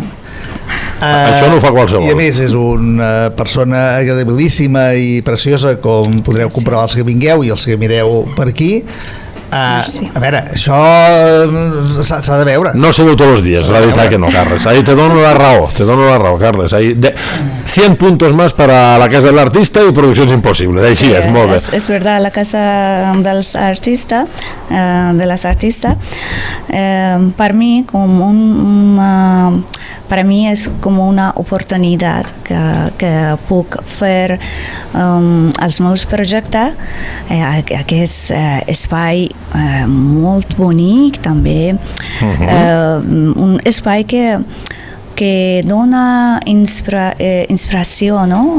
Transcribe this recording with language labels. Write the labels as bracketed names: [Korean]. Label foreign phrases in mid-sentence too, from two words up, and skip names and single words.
[Catalan] Això no ho fa qualsevol. I a més és una persona agradabilíssima i preciosa, com podreu comprovar els que vingueu i els que mireu per aquí, A veure, això s'ha de veure. No se veu tots els dies, la veritat que no, Carles. Ahí te dono la raó, Carles. [Spanish] Ahí 100 puntos más para la Casa del Artista y Produccions Impossibles. [Catalan] Així és, molt bé. [Spanish] Es verdad, la Casa dels Artistes, [Catalan] de las Artistas, per mi [Spanish] para mí es como una oportunidad que [Catalan] puc fer els meus projectes, aquest espai molt bonic també, un espai que dona inspiració, no?